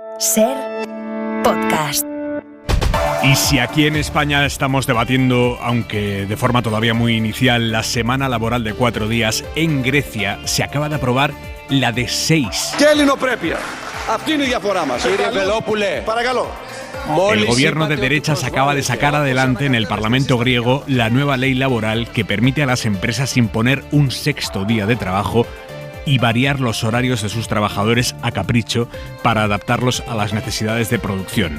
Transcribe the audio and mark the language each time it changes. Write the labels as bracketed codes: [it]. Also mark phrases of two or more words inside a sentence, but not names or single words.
[es] SER Podcast. Y si aquí en España estamos debatiendo, aunque de forma todavía muy inicial, la semana laboral de 4 días, en Grecia se acaba de aprobar la de 6. [el] Και ελληνοπρέπεια. Αυτή είναι η διαφορά μας. Κύριε Βελόπουλε, Παρακαλώ. [es] El gobierno de derechas acaba de sacar adelante en el Parlamento griego la nueva ley laboral que permite a las empresas imponer un 6º día de trabajo y variar los horarios de sus trabajadores a capricho para adaptarlos a las necesidades de producción.